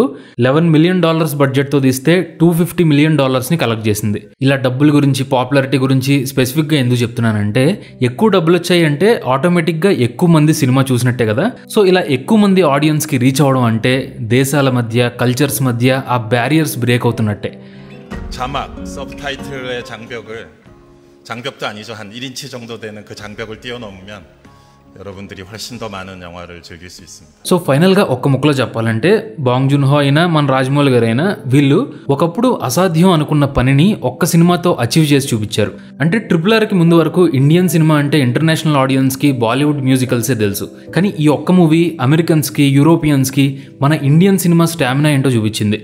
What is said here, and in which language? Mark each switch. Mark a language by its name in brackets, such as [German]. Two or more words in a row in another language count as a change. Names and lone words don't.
[Telugu] $11 million బడ్జెట్తో తీస్తే $250 million కలెక్ట్ చేసింది. ఇలా డబ్బుల గురించి, పాపులారిటీ గురించి స్పెసిఫిక్గా ఎందుకు చెప్తున్నానంటే, ఎక్కువ డబ్బులు వచ్చాయి అంటే ఆటోమేటిక్గా ఎక్కువ మంది సినిమా చూసినట్టే కదా. సో ఇలా ఎక్కువ మంది [English] audience reach [Telugu] అవ్వడం అంటే దేశాల మధ్య, కల్చర్స్ మధ్య ఆ [English] barriers break [Telugu] అవుతున్నట్టే. [Korean] 자막, 서브타이틀의 장벽도 아니죠. 한 1인치 정도 되는 그 장벽을 뛰어넘으면 여러분들이 훨씬 더 많은 영화를 즐길 수 있습니다. [English] so finally [Telugu] ఒక్క ముక్కలో చెప్పాలంటే బాంగ్ జూన్ హో అయినా మన రాజమౌళి గారు అయినా వీళ్ళు ఒకప్పుడు అసాధ్యం అనుకున్న పనిని ఒక్క సినిమాతో అచీవ్ చేసి చూపించారు. అంటే RRRకి ముందు వరకు [English] Indian cinema [Telugu] అంటే [English] international audience Bollywood musicals [Telugu] తెలుసు. కానీ ఈ ఒక్క మూవీ [English] Americans, Europeans [Telugu] మన [English] Indian cinema stamina [Telugu] ఏంటో చూపించింది.